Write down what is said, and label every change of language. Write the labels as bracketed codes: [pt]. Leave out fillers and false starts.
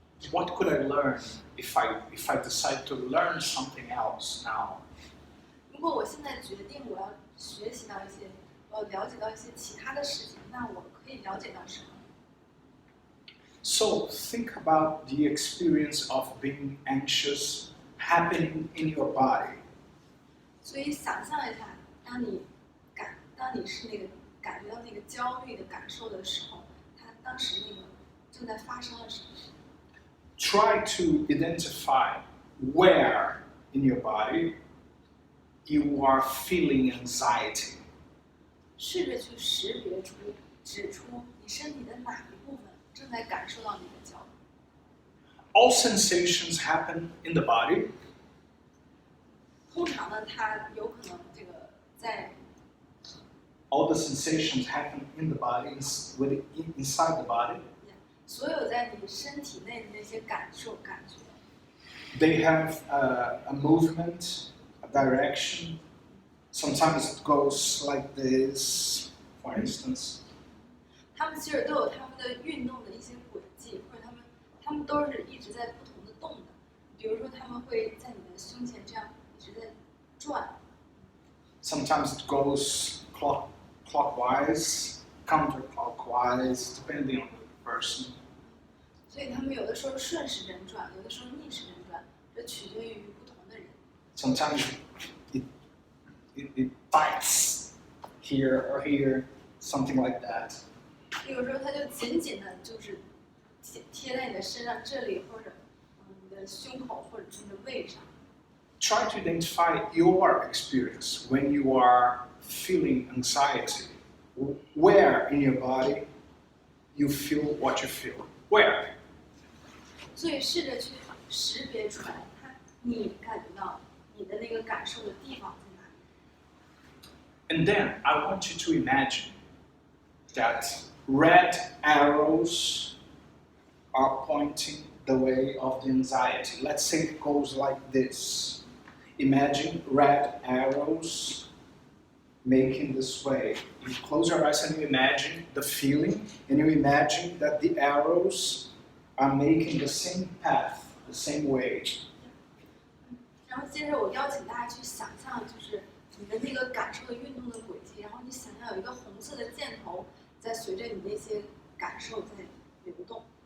[en] What could I learn if I decide to learn something else now? [zh] 如果我现在决定我要学习到一些了解到一些其他的事情，那我可以了解到什么？ [en] So think about the experience of being anxious happening in your body. [zh] 所以想象一下，当你是那个感觉到那个焦虑的感受的时候，它当时那个正在发生了什么？ [en] Try to identify where in your body you are feeling anxiety. [zh] 试着去识别出、指出你身体的哪一部分正在感受到你的焦虑。 [en] All sensations happen in the body, [zh] 通常呢，它有可能这个在 [en] all the sensations happen in the body, inside the body. [zh] 所有在你身体内的那些感受、感觉， [en] They have a movement, a direction. Sometimes it goes like this, for instance. [zh] 他们其实都有他们的运动的一些轨迹，或者他们都是一直在不同的动的。比如说，他们会在你的胸前这样一直在转。 [en] Sometimes it goes clockwise, counterclockwise, depending on the person. [zh] 所以他们有的时候顺时针转，有的时候逆时针转，这取决于不同的人。 [en] Sometimes it bites here or here, something like that. [zh] 有时候它就紧紧的，就是贴在你的身上这里，或者你的胸口，或者是你的胃上。 [en] Try to identify your experience when you are feeling anxiety. Where in your body you feel what you feel? Where? [zh] 所以试着去识别出来，你感觉到你的那个感受的地方在哪里。 [en] And then I want you to imagine that red arrows are pointing the way of the anxiety. Let's say it goes like this. Imagine red arrows making this way. You close your eyes and you imagine the feeling, and you imagine that the arrows are making the same path, the same way. [zh] 然后接着我邀请大家去想象，就是你的那个感受的运动的轨迹，然后你想象有一个红色的箭头在随着你那些感受在流动。